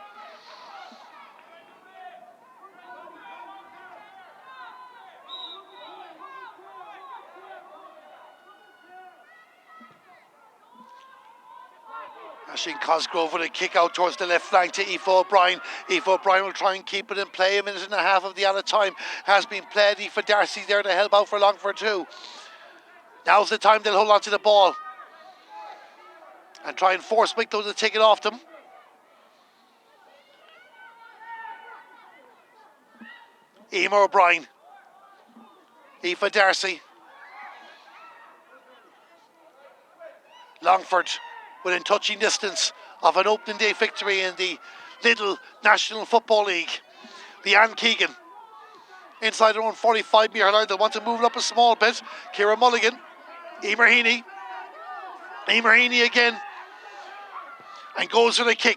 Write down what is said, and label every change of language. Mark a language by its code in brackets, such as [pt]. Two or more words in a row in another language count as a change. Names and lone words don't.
[en] Ashleen Cosgrove with a kick out towards the left flank to Aoife O'Brien. Aoife O'Brien will try and keep it in play. 1.5 minutes of the added time has been played. Aoife Darcy there to help out for Longford too. Now's the time they'll hold on to the ball and try and force Wicklow to take it off them. Emer O'Brien. Aoife Darcy. Longford within touching distance of an opening day victory in the Lidl National Football League. Leanne Keegan inside her own 45-metre line. They want to move it up a small bit. Ciara Mulligan. Emer Heaney again, and goes for the kick.